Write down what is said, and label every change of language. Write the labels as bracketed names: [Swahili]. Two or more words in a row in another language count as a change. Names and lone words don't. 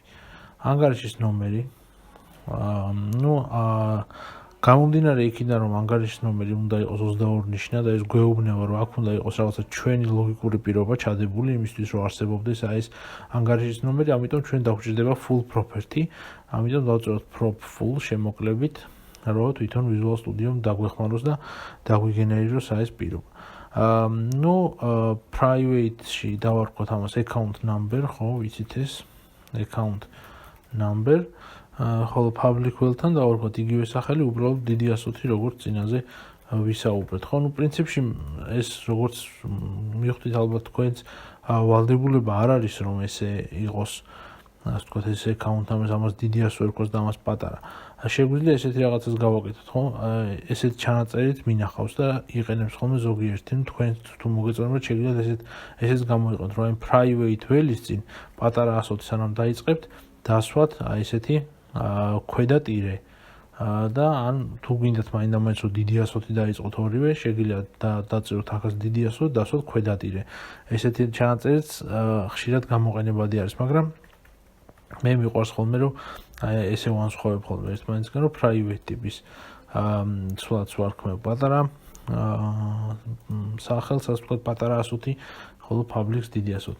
[Georgian] ანგარიშის ნომერი, გამომდინარე იქიდან რომ ანგარიშის ნომერი უნდა იყოს 22 ნიშნა და ეს გვეუბნება რომ აქ უნდა იყოს რაღაცა ჩვენი ლოგიკური პირობა ჩადებული იმისთვის რომ არსებობდეს აი ეს ანგარიშის ნომერი, ამიტომ ჩვენ დაგვჭირდება [English] full property, [Georgian] ამიტომ დავწეროთ [English] prop full [Georgian] შემოკლებით, რომ თვითონ Visual Studio-მ დაგვეხმაროს და დაგვიგენერიროს აი ეს პირობა. Private-ში დავარქვათ ამას [English] account number, [Georgian] ხო, ვიცით ეს [English] account number. [Georgian] ხოლო [English] public well- [Georgian] თან დავარქვათ იგივე სახელი, უბრალოდ დიდი ასოთი, როგორც წინაზე ვისაუბრეთ. ხო, პრინციპში ეს როგორც მივხვდით ალბათ თქვენც ვალდებულება არ არის რომ ესე იყოს, ასე ვთქვათ, ეს [English] account number [Georgian] ამას დიდი ასო ერქოს და ამას პატარა. შეგვიძლია ესეთი რაღაცას გავაკეთოთ, ხო? ესეთ ჩანაწერით მინახავს და იყენებს ხოლმე ზოგიერთი, თქვენ თუ მოგეწონებათ შეგიძლიათ ესეც გამოიყენოთ, რომ აი [English] private well- [Georgian] ის წინ პატარა ასოთი სანამ დაიწყებთ, დასვათ აი ესეთი ქვედა ტირე და ან თუ გინდათ მაინდა-მაინც რომ დიდი ასოთი დაიწყოთ ორივე, შეგიძლიათ დაწეროთ ახაც დიდი ასოთი, დასვათ ქვედა ტირე. ესეთი ჩანაწერიც ხშირად გამოყენებადი არის, მაგრამ მე მიყვარს ხოლმე რომ ესე ვანსხვავებ ხოლმე ერთმანეთისგან, რომ private ტიპის სულაც ვარქმევ პატარა სახელს, ასე ვთქვათ, პატარა ასოთი, ხოლო public-ს დიდი ასოთი.